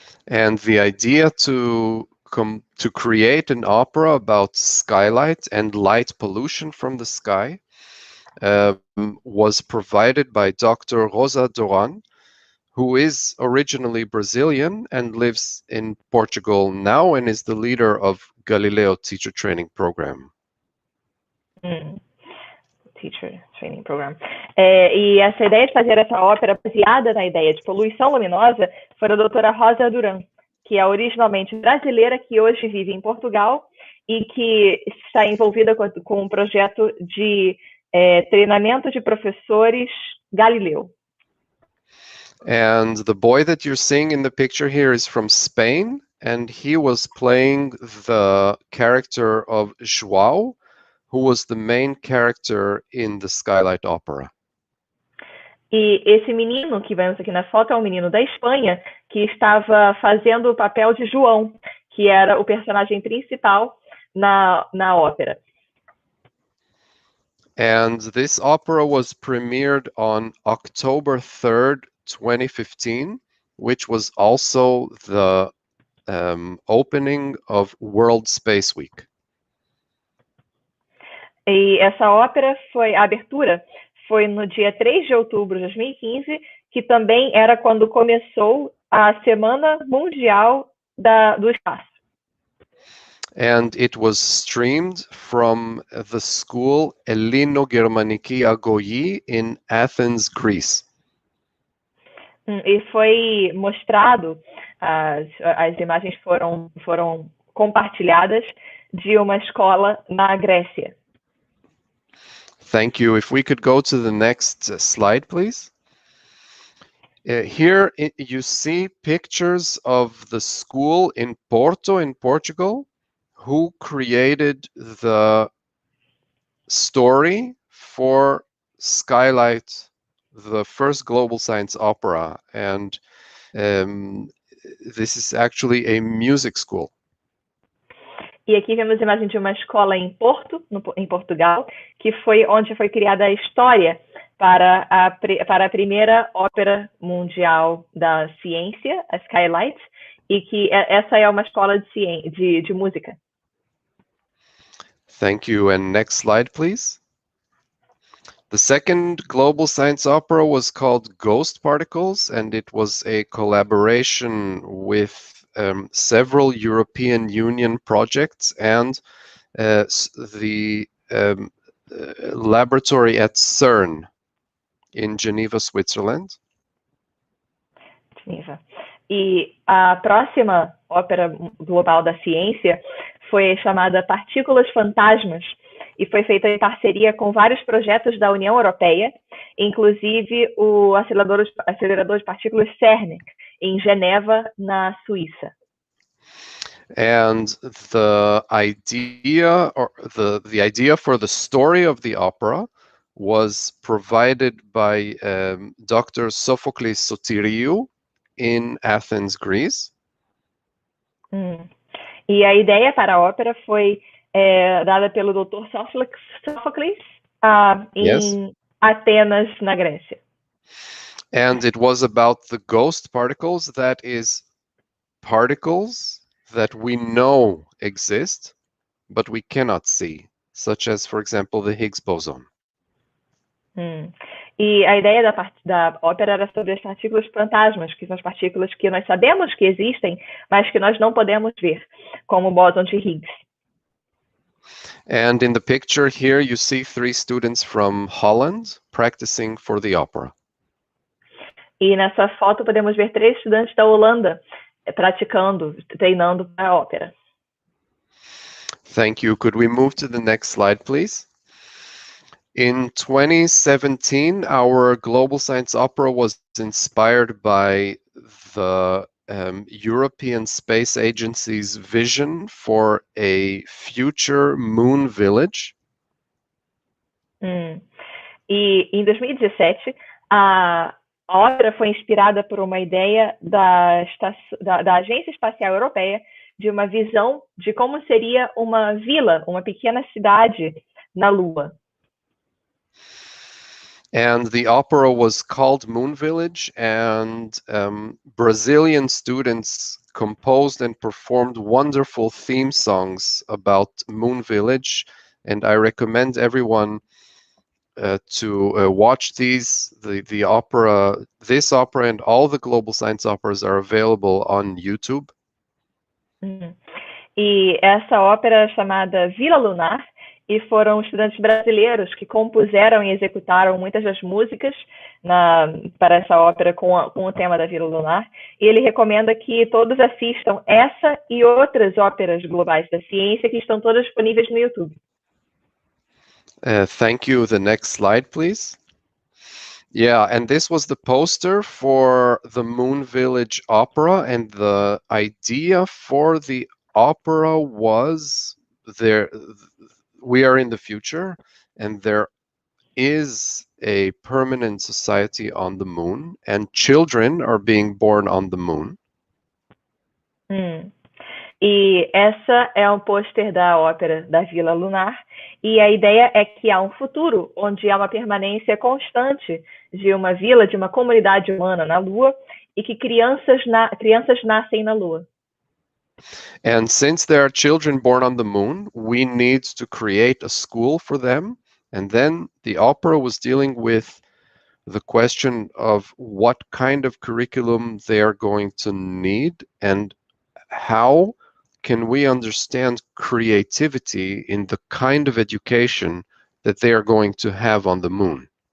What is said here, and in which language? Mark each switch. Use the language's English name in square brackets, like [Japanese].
[English] And the idea to create an opera about skylight and light pollution from the sky was provided by Dr. Rosa Duran, who is originally Brazilian and lives in Portugal now and is the leader of Galileo Teacher Training Program. Teacher Training Program. [Portuguese] E essa ideia de fazer essa ópera baseada na ideia de poluição luminosa foi da doutora Rosa Duran, que é originalmente brasileira, que hoje vive em Portugal e que está envolvida com um projeto de treinamento de professores Galileu. [English] And the boy that you're seeing in the picture here is from Spain, and he was playing the character of João, who was the main character in the Skylight Opera. [Portuguese] E esse menino que vemos aqui na foto é um menino da Espanha que estava fazendo o papel de João, que era o personagem principal na ópera. [English] And this opera was premiered on October 3rd, 2015, which was also the opening of World Space Week. [Portuguese] E essa ópera a abertura foi no dia 3 de outubro de 2015, que também era quando começou a Semana Mundial do Espaço. [English] And it was streamed from the school Elino-Germaniki Agoi in Athens, Greece. [Portuguese] E foi mostrado, as imagens foram compartilhadas de uma escola na Grécia. [English] Thank you. If we could go to the next slide, please. Here you see pictures of the school in Porto, in Portugal, who created the story for Skylight, the first global science opera. And this is actually a music school. [Portuguese] E aqui vemos a imagem de uma escola em Porto, em Portugal, que foi onde foi criada a história para a primeira Ópera Mundial da Ciência, a Skylight, e que essa é uma escola de música. [English] Thank you. And next slide, please. The second global science opera was called Ghost Particles, and it was a collaboration with several European Union projects and the laboratory at CERN in Geneva, Switzerland. Geneva. [Portuguese] E a próxima Ópera Global da Ciência foi chamada Partículas Fantasmas e foi feita em parceria com vários projetos da União Europeia, inclusive o acelerador de partículas CERN, em Geneva, na Suíça. [English] And the idea for the story of the opera was provided by Dr. Sophocles Sotiriou in Athens, Greece. [Portuguese] E a ideia para a ópera foi dada pelo Dr. Sophocles em Atenas, na Grécia. [English] And it was about the ghost particles, that is, particles that we know exist, but we cannot see, such as, for example, the Higgs boson. [Portuguese] E a ideia da ópera era sobre as partículas fantasmas, que são as partículas que nós sabemos que existem, mas que nós não podemos ver, como o bóson de Higgs. [English] And in the picture here, you see 3 students from Holland practicing for the opera. [Portuguese] E nessa foto podemos ver 3 estudantes da Holanda praticando, treinando para a ópera. [English] Thank you. Could we move to the next slide, please? In 2017, our Global Science Opera was inspired by the European Space Agency's vision for a future moon village. [Portuguese] E em 2017, a ópera foi inspirada por uma ideia da Agência Espacial Europeia de uma visão de como seria uma vila, uma pequena cidade na Lua. [English] And the opera was called Moon Village, and Brazilian students composed and performed wonderful theme songs about Moon Village, and I recommend everyone to watch these. The opera, this opera and all the Global Science operas are available on YouTube. [Portuguese] E essa ópera é chamada Vila Lunar, e foram estudantes brasileiros que compuseram e executaram muitas das músicas para essa ópera com o tema da Vila Lunar, e ele recomenda que todos assistam essa e outras óperas globais da ciência que estão todas disponíveis no YouTube. [English] Thank you. The next slide, please. Yeah, and this was the poster for the Moon Village Opera, and the idea for the opera was we are in the future, and there is a permanent society on the moon, and children are being born on the moon. [Portuguese] E essa é um pôster da ópera da Vila Lunar, e a ideia é que há um futuro onde há uma permanência constante de uma vila, de uma comunidade humana na Lua, e que crianças nascem na Lua. [English] And since there are children born on the moon, we need to create a school for them. And then the opera was dealing with the question of what kind of curriculum they are going to need, and how can we understand creativity in the kind of education that they are going to have on the moon.